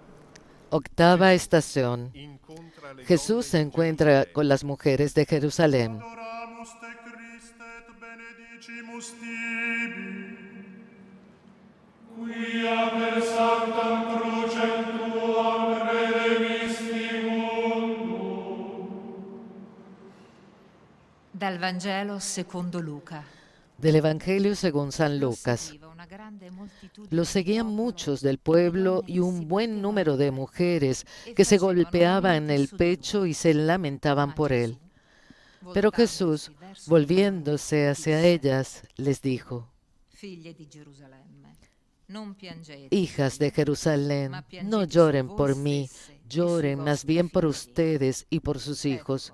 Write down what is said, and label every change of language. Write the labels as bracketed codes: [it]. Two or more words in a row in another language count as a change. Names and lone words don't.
[es] Octava estación. Jesús se encuentra con las mujeres de Jerusalén. [la] Adoramus te Christe et benedicimus tibi, quia per sanctam crucem tuam redemisti mundum. [it] Dal Vangelo secondo Luca. [es] Del Evangelio según San Lucas. Lo seguían muchos del pueblo y un buen número de mujeres que se golpeaban el pecho y se lamentaban por él. Pero Jesús, volviéndose hacia ellas, les dijo: Hijas de Jerusalén, no lloren por mí, lloren más bien por ustedes y por sus hijos.